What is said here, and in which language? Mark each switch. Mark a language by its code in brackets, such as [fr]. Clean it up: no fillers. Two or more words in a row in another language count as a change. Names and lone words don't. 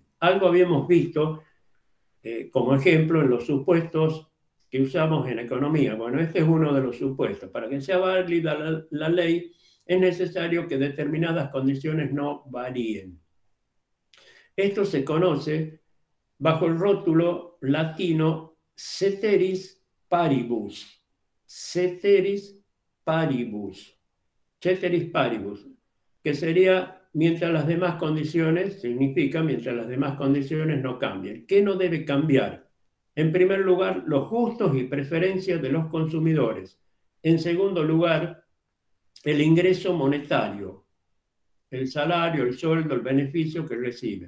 [es] Algo habíamos visto como ejemplo en los supuestos que usamos en economía. Bueno, este es uno de los supuestos. Para que sea válida la ley, es necesario que determinadas condiciones no varíen. Esto se conoce bajo el rótulo latino [la] ceteris paribus. Ceteris paribus. Ceteris paribus, [es] que sería mientras las demás condiciones, significa mientras las demás condiciones no cambien. ¿Qué no debe cambiar? En primer lugar, los gustos y preferencias de los consumidores. En segundo lugar, el ingreso monetario, el salario, el sueldo, el beneficio que recibe.